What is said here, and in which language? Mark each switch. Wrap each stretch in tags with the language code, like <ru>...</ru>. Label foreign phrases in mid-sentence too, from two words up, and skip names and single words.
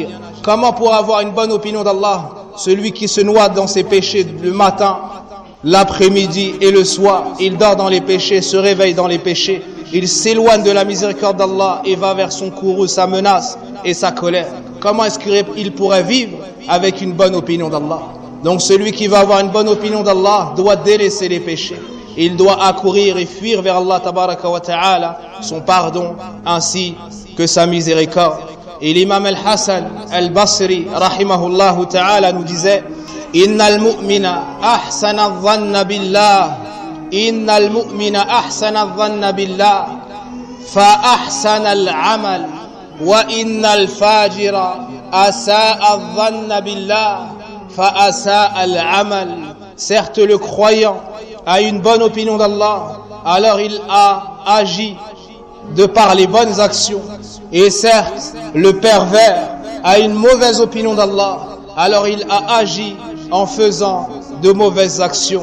<fr>Comment pour avoir une bonne opinion d'Allah? Celui qui se noie dans ses péchés le matin, l'après-midi et le soir, il dort dans les péchés, se réveille dans les péchés, il s'éloigne de la miséricorde d'Allah et va vers son courroux, sa menace et sa colère. Comment est-ce qu'il pourrait vivre avec une bonne opinion d'Allah? Donc celui qui va avoir une bonne opinion d'Allah doit délaisser les péchés. Il doit accourir et fuir vers Allah</fr> <ar>تبارك وتعالى,</ar> <fr>son pardon ainsi que sa miséricorde. Et l'imam al-Hassan al-Basri</fr> <ar>رحمه الله تعالى</ar> <fr>nous disait:</fr> <ar>إن المؤمن أحسن الظن بالله إن المؤمن أحسن الظن بالله فأحسن العمل وإن الفاجر أساء الظن بالله فأساء العمل.</ar> <fr>Certes, le croyant a une bonne opinion d'Allah, alors il a agi de par les bonnes actions. Et certes, le pervers a une mauvaise opinion d'Allah, alors il a agi en faisant de mauvaises actions.</fr>